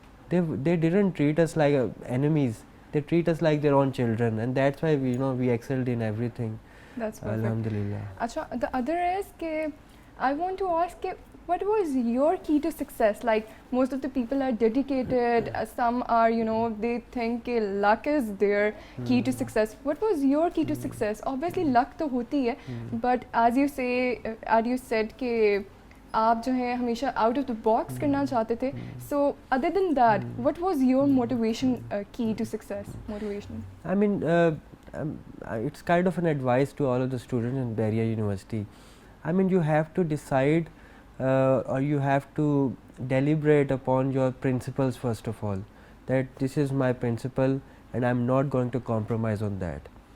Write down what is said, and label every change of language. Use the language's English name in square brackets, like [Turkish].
[English] They didn't treat us like enemies, they treat us like their own children, and that's why we, you know, we excelled in everything. That's perfect. Alhamdulillah. Acha, the other is ke I want to ask ke what was your key to success? Like, most of the people are dedicated, some are, you know, they think ke luck is their key to success. What was your key to success? Obviously luck [Urdu] to hoti hai, [English] but as you said [Urdu] ke آپ جو ہیں ہمیشہ [English] out of the box [Urdu] کرنا چاہتے تھے. [English] So other than that what was your motivation key to success motivation? I mean, it's kind of an advice to all of the students in Bahria University. I mean, you have to decide or you have to deliberate upon your principles first of all, that this is my principle and I'm not going to compromise on that.